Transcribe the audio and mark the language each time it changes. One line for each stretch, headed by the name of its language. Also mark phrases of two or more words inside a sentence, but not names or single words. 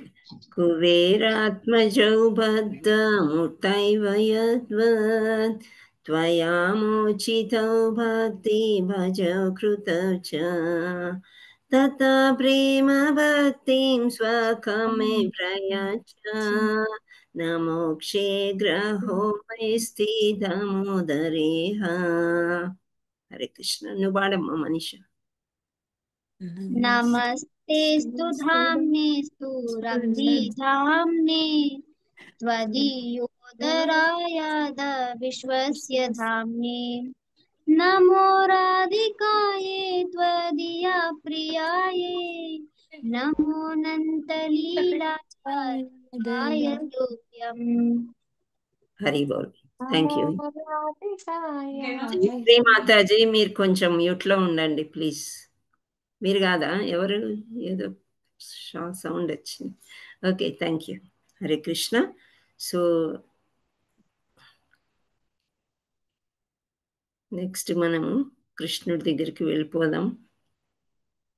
Sanskrit: कुबेरात्मजौ बद्धमुतैव यद्वत् त्वयामोचितौ भक्ति भजौ कृतौ च तथा प्रेम भक्तिं स्वकं मे प्रयच्च न मोक्षे ग्रहो मैस्ति दामोदरेह. हरे कृष्ण.
Telugu: నువ్వు పాడమ్మా మనీష.
Sanskrit: नमस्तेस्तु धाम्नेस्तु रब्धिधाम्ने त्वदीयोदरायाद विश्वस्य धाम्ने नमो राधिकाये त्वदीया प्रियाये नमो नन्तलीलाय योग्यम्.
Bangla: হরি বোল.
English: thank you.
Telugu: జయశ్రీ మాతాజీ మీరు కొంచెం మ్యూట్లో ఉండండి ప్లీజ్. మీరు కాదా, ఎవరు? ఏదో సౌండ్ వచ్చింది.
English: okay, thank you.
Sanskrit: हरे कृष्ण.
English: so next
Telugu: మనము కృష్ణుడి దగ్గరికి వెళ్ళిపోదాం.